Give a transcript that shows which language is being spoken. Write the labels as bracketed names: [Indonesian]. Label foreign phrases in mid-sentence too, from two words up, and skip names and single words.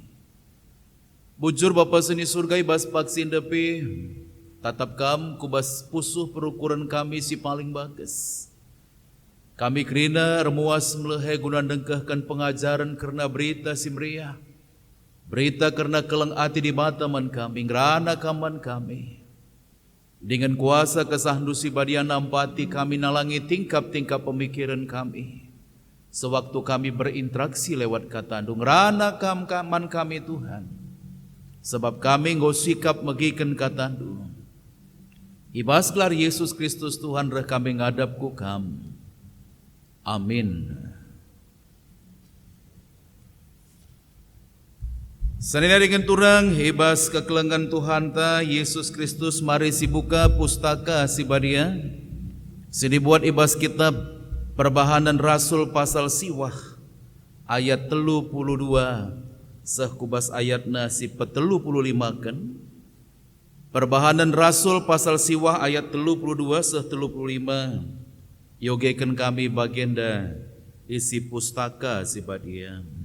[Batak Karo] Bujur Bapa sini surga ibas paksin depi tatap kam kubas pusuh perukuran kami si paling bagus. Kami kerina remuas melehe [Indonesian] guna dengkahkan pengajaran [Batak Karo] kerana berita si meriah. Berita kerana keleng ati di mata man kami ngerana kaman kami. [Indonesian] Dengan kuasa [Batak Karo] kesahdusi badia nampati kami nalangi [Indonesian] tingkap-tingkap pemikiran kami. Sewaktu kami berinteraksi lewat [Batak Karo] kata andung rana kaman kami Tuhan. Sebab kami nggo sikap megiken kata andung. Ibas gelar Yesus Kristus Tuhan reh kami ngadap ku kam. Amin. Sanina dengan turang hebas kekelengan Tuhan ta Yesus Kristus mari si buka pustaka si badia. Sini buat ibas kitab Perbahanan Rasul pasal siwah ayat 32 seh kubas ayatna si 35 kan. Perbahanan Rasul pasal siwah ayat 32 seh 35. Yogekan kami bagenda isi pustaka si badia.